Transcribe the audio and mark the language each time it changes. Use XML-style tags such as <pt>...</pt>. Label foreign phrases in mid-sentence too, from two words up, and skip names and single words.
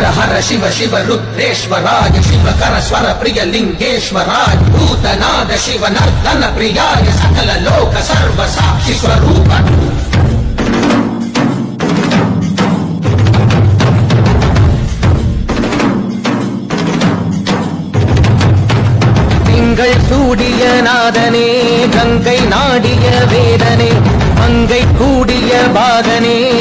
<sa>हर शिव शिव रुद्रेश्वराय शिवकर स्वर प्रिय लिंगेश्वराय भूतनाद शिव नर्तन प्रियाय सकल लोक सर्व साक्षि स्वरूप</sa> <ta>திங்கள் சூடிய நாதனே கங்கை நாடிய வேதனே மங்கை கூடிய பாதனே.</ta>